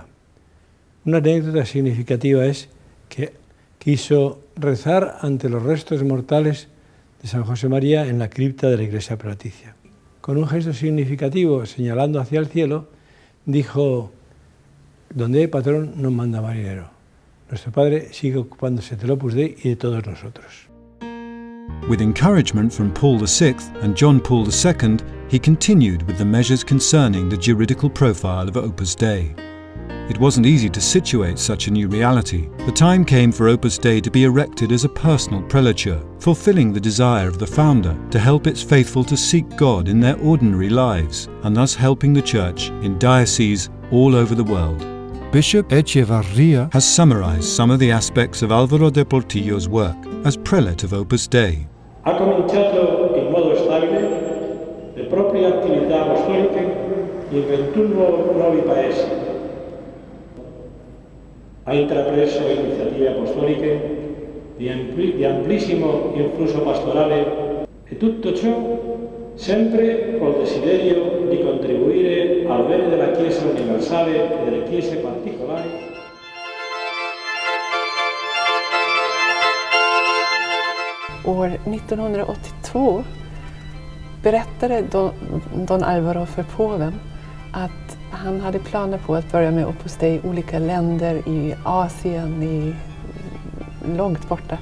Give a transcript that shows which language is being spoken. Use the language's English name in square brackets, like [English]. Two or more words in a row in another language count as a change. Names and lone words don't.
[Spanish] Una anécdota significativa es que quiso rezar ante los restos mortales de San Josemaria en la cripta de la iglesia prelaticia. Con un gesto significativo, señalando hacia el cielo, dijo, donde hay patrón no manda marinero. Nuestro Padre sigue ocupándose del Opus Dei y de todos nosotros. [English] With encouragement from Paul VI and John Paul II, he continued with the measures concerning the juridical profile of Opus Dei. It wasn't easy to situate such a new reality. The time came for Opus Dei to be erected as a personal prelature, fulfilling the desire of the founder to help its faithful to seek God in their ordinary lives, and thus helping the Church in dioceses all over the world. Bishop Echevarría has summarized some of the aspects of Álvaro de Portillo's work as prelate of Opus Dei. [Italian] Ha cominciato in modo stabile le proprie attività apostoliche in 21 nuovi paesi. Ha intrapreso iniziative apostoliche di amplissimo influsso pastorale e tutto ciò sempre col desiderio di contribuire al bene della Chiesa universale e delle Chiese particolari. [Swedish] År 1982 berättade Don Álvaro för påven att han hade planer på att börja med Opus Dei i olika länder i Asien, i långt borta.